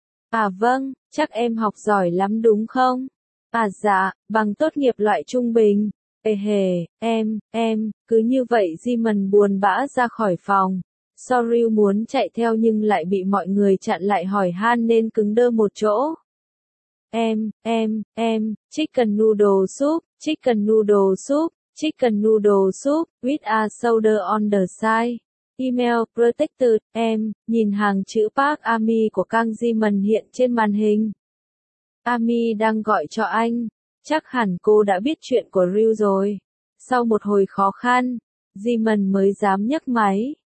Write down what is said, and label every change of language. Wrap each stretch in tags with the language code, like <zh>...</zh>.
<vi>À vâng, chắc em học giỏi lắm đúng không? À dạ, bằng tốt nghiệp loại trung bình. Ê hề, em, cứ như vậy Zeman buồn bã ra khỏi phòng. Soryu muốn chạy theo nhưng lại bị mọi người chặn lại hỏi han nên cứng đơ một chỗ. Em,</vi> <en>chicken noodle soup, chicken noodle soup, chicken noodle soup, with a soda on the side.</en> <vi>Email protected, em, nhìn hàng chữ Park Ami của Kang Zeman hiện trên màn hình. Ami đang gọi cho anh. Chắc hẳn cô đã biết chuyện của Ryu rồi. Sau một hồi khó khăn, Zeman mới dám nhấc máy.</vi>